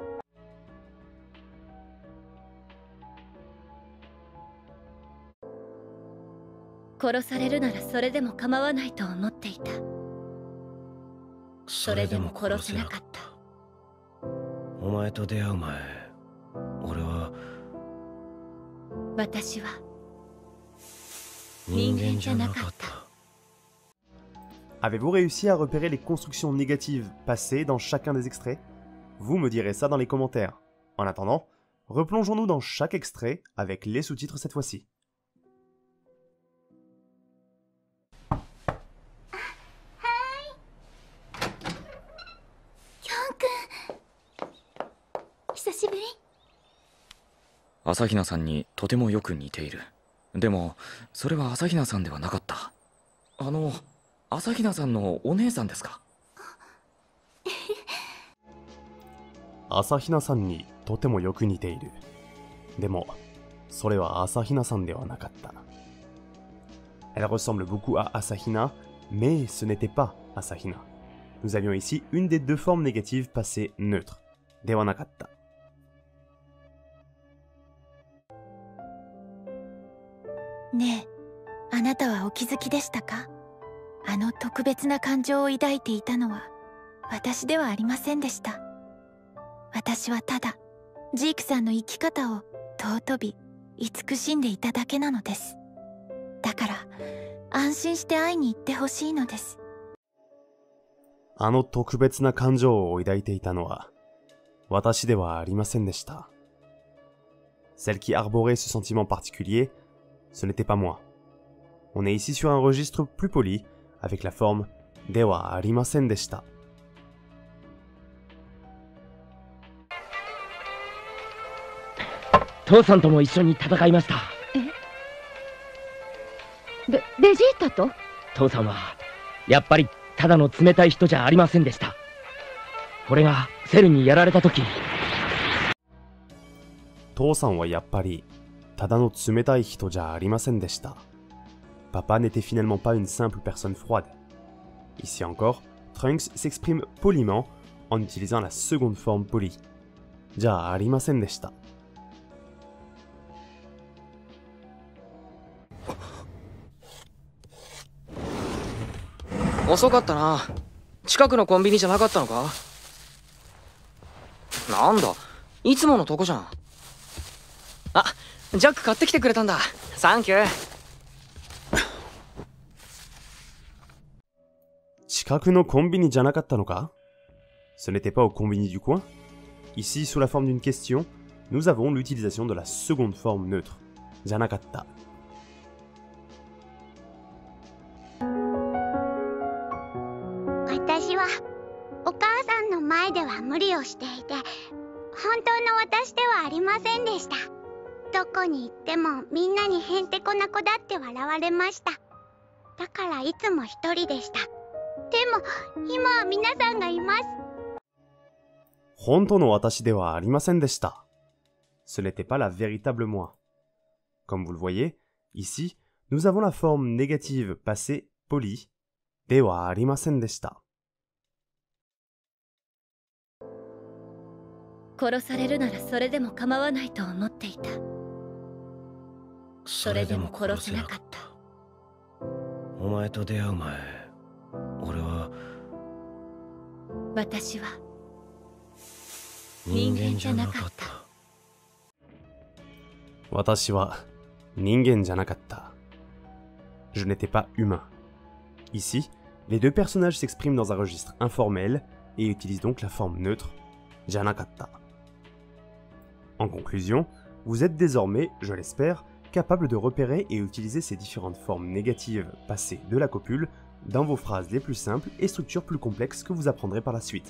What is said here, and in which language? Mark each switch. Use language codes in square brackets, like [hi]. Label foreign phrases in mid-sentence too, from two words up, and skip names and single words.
[ja] 殺されるならそれでも構わないと思っていた。それでも殺せなかった。お前と出会う前、俺は私は人間じゃなかった。 [fr] Avez-vous réussi à repérer les constructions négatives passées dans chacun des extraits? Vous me direz ça dans les commentaires. En attendant, replongeons-nous dans chaque extrait avec les sous-titres cette fois-ci. [ja] 久しぶり。朝比奈さんにとてもよく似ている。でもそれは朝比奈さんではなかった。朝比奈さんのお姉さんですか？朝比奈さんにとてもよく似ている。でもそれは朝比奈さんではなかった。 [fr] Elle ressemble beaucoup à Asahina, mais ce n'était pas Asahina. Nous avions ici une des deux formes négatives passées neutres. [ja] ではなかった。ねえ、あなたはお気づきでしたか？あの特別な感情を抱いていたのは私ではありませんでした。私はただジークさんの生き方を尊び慈しんでいただけなのです。だから安心して会いに行ってほしいのです。あの特別な感情を抱いていたのは私ではありませんでした。 [fr] Celle qui arborait ce sentiment particulier, ce n'était pas moi. On est ici sur un registre plus poli, avec la forme [ja] ではありませんでした。父さんとも一緒に戦いました。ベジータと？父さんはやっぱりただの冷たい人じゃありませんでした。これがセルにやられた時、父さんはやっぱりただの冷たい人じゃありませんでした。 [fr] Papa n'était finalement pas une simple personne froide. Ici encore, Trunks s'exprime poliment en utilisant la seconde forme polie. [ja] じゃあありませんでした。遅かったな。近くのコンビニじゃなかったのか？なんだ、いつものとこじゃん。あ、ジャック買ってきてくれたんだ。サンキュー。近くのコンビニじゃなかったのか？ [fr] Ce n'était pas au combini du coin? Ici, sous la forme d'une question, nous avons l'utilisation de la seconde forme neutre. [ja] じゃなかった。私はお母さんの前では無理ませんでした。どこに行ってもみんなにへんてこな子だって笑われました。だからいつも一人でした。でも今は皆さんがいます。本当の私ではありませんでした。 [fr] Ce n'était pas la véritable moi. Comme vous le voyez, ici, nous avons la forme négative passée polie, [ja] ではありませんでした。殺されるならそれでも構わないと思っていた。それでも殺せなかった。お前と出会う前、俺は私は人間じゃなかった。私は人間じゃなかった。 [fr] Je n'étais pas humain. Ici, les deux personnages s'expriment dans un registre informel et utilisent donc la forme neutre, janakatta. En conclusion, vous êtes désormais, je l'espère, capable de repérer et utiliser ces différentes formes négatives passées de la copule dans vos phrases les plus simples et structures plus complexes que vous apprendrez par la suite.